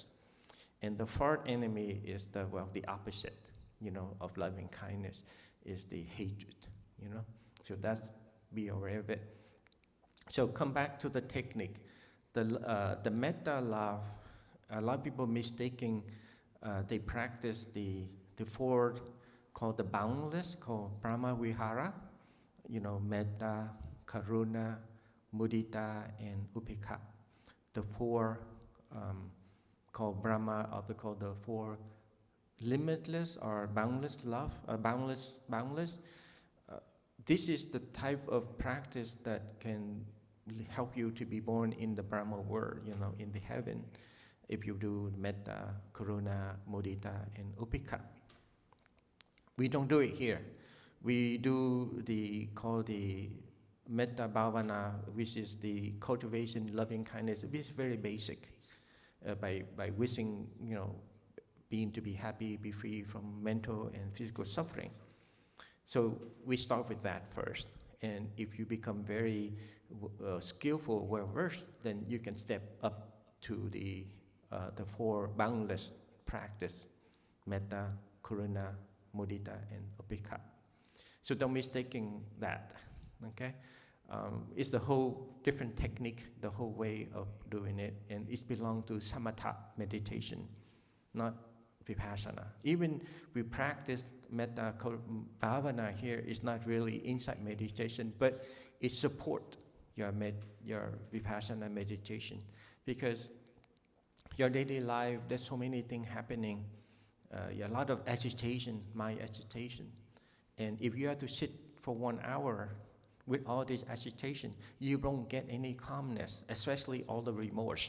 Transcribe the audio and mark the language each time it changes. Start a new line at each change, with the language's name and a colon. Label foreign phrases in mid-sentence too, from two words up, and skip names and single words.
English: And the fourth enemy is the opposite, of loving kindness, is the hatred, So that's, be aware of it. So come back to the technique. The metta love, a lot of people mistaking, they practice the four called the boundless, called
Pali: Brahma Vihara, metta, karuna, mudita,
English: and upekkha. The four called Brahma, or called the four limitless or boundless love, boundless. This is the type of practice that can help you to be born in the Brahma world, in the heaven, if you do
Pali: metta, karuna, mudita,
English: and upekkha. We don't do it here. We do called the
Pali: metta bhavana,
English: which is the cultivation loving kindness, which is very basic. By wishing, being to be happy, be free from mental and physical suffering. So we start with that first. And if you become very skillful, well-versed, then you can step up to the four boundless practice,
Pali: metta, karuna, mudita,
English: and upekkha. So don't mistaking that, okay? It's the whole different technique, the whole way of doing it, and it belongs to samatha meditation, not vipassana. Even we practice
Pali: metta bhavana
English: here is not really insight meditation, but it supports your vipassana meditation, because your daily life, there's so many things happening, a lot of agitation, mind agitation, and if you have to sit for 1 hour with all this agitation, you don't get any calmness, especially all the remorse.